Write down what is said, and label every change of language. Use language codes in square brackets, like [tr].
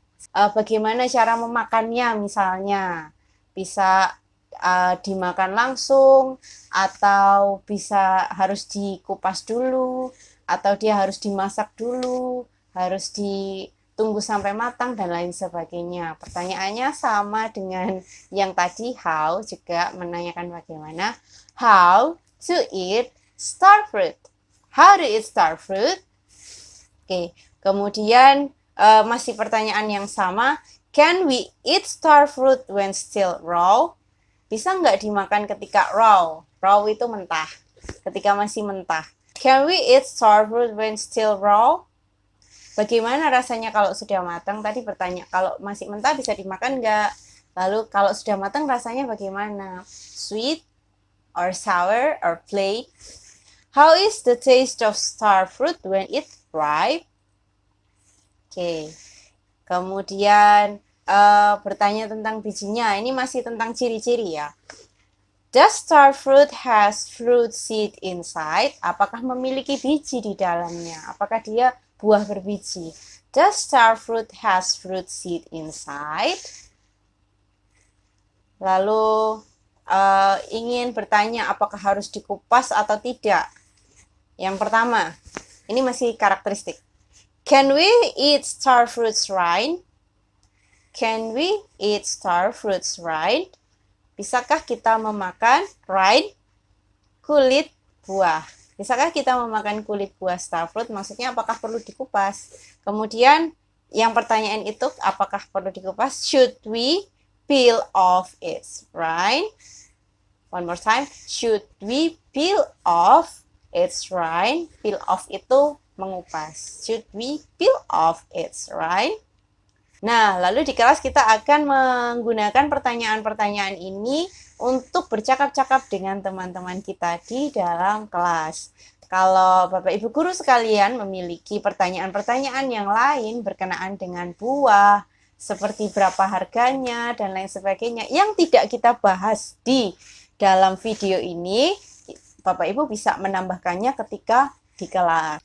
[id] Bagaimana cara memakannya misalnya? Bisa dimakan langsung, atau bisa harus dikupas dulu, atau dia harus dimasak dulu, harus ditunggu sampai matang, dan lain sebagainya. Pertanyaannya sama dengan yang tadi, how, juga menanyakan bagaimana. [en] How to eat star fruit. How to eat star fruit. [id] Oke, kemudian masih pertanyaan yang sama. [en] Can we eat star fruit when still raw? [id] Bisa nggak dimakan ketika raw? Raw itu mentah, ketika masih mentah. [en] Can we eat star fruit when still raw? [id] Bagaimana rasanya kalau sudah matang? Tadi bertanya, kalau masih mentah bisa dimakan nggak? Lalu kalau sudah matang rasanya bagaimana? [en] Sweet or sour or plain? How is the taste of star fruit when it's ripe? Oke. [id] Kemudian bertanya tentang bijinya. Ini masih tentang ciri-ciri ya. [en] Does star fruit has fruit seed inside? [id] Apakah memiliki biji di dalamnya? Apakah dia buah berbiji? [en] Does star fruit has fruit seed inside? [id] Lalu ingin bertanya apakah harus dikupas atau tidak? Yang pertama, ini masih karakteristik. [en] Can we eat star fruits rind? Can we eat star fruits rind? [id] Bisakah kita memakan rind, kulit buah? Bisakah kita memakan kulit buah star fruit? Maksudnya apakah perlu dikupas? Kemudian yang pertanyaan itu apakah perlu dikupas? [en] Should we peel off its rind? One more time. Should we peel off its rind? Peel off [id] itu mengupas. [en] Should we peel off its rind? [id] Nah, lalu di kelas kita akan menggunakan pertanyaan-pertanyaan ini untuk bercakap-cakap dengan teman-teman kita di dalam kelas. Kalau Bapak Ibu guru sekalian memiliki pertanyaan-pertanyaan yang lain berkenaan dengan buah, seperti berapa harganya dan lain sebagainya, yang tidak kita bahas di dalam video ini, Bapak Ibu bisa menambahkannya ketika di kelas.